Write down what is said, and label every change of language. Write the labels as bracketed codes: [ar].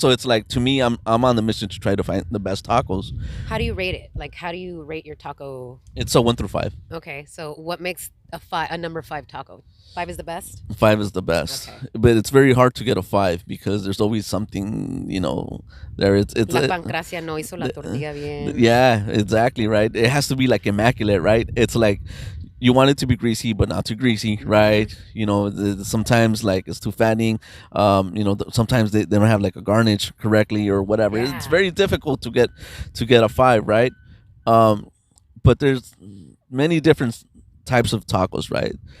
[en] So it's like, to me, I'm on the mission to try to find the best tacos. How do you rate it? Like, how do you rate your taco? It's a 1 through 5. Okay. So, what makes a number five taco? Five is the best. 5 is the best, Okay. but it's very hard to get a 5 because there's always something, there. It's [es] La pancracia no hizo la tortilla bien. [en] yeah, exactly, right. It has to be like immaculate, right? It's like you want it to be greasy, but not too greasy, Hmm. right? Sometimes like it's too fattening. Sometimes they don't have like a garnish correctly or whatever. It's Yeah. very difficult to get a 5, right? Um, but there's many different types of tacos, right?